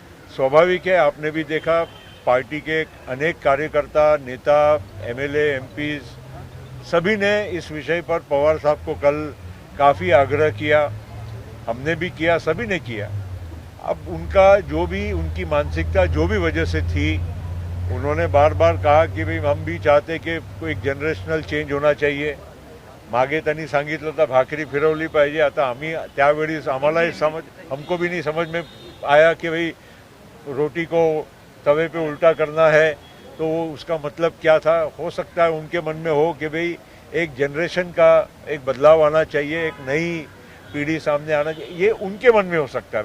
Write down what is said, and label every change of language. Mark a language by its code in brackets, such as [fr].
[hi] स्वाभाविक है, आपने भी देखा पार्टी के अनेक कार्यकर्ता, नेता, एमएलए, एमपीज सभी ने इस विषय पर पवार साहब को कल काफ़ी आग्रह किया, हमने भी किया, सभी ने किया. अब उनका जो भी उनकी मानसिकता जो भी वजह से थी, उन्होंने बार बार कहा की भाई हम भी चाहते की एक जनरेशनल चेंज होना चाहिए. [mr] मागे त्यांनी सांगितलं तर भाकरी फिरवली पाहिजे. आता आम्ही त्यावेळी आम्हालाही [hi] हमको भी नहीं समझ में आया कि भाई रोटी को तवे पे उल्टा करना है, तो उसका मतलब क्या था. हो सकता है उनके मन में हो कि भाई एक जनरेशन का एक बदलाव आना चाहिए, एक नई पीढ़ी सामने आना चाहिए, ये उनके मन में हो सकता है।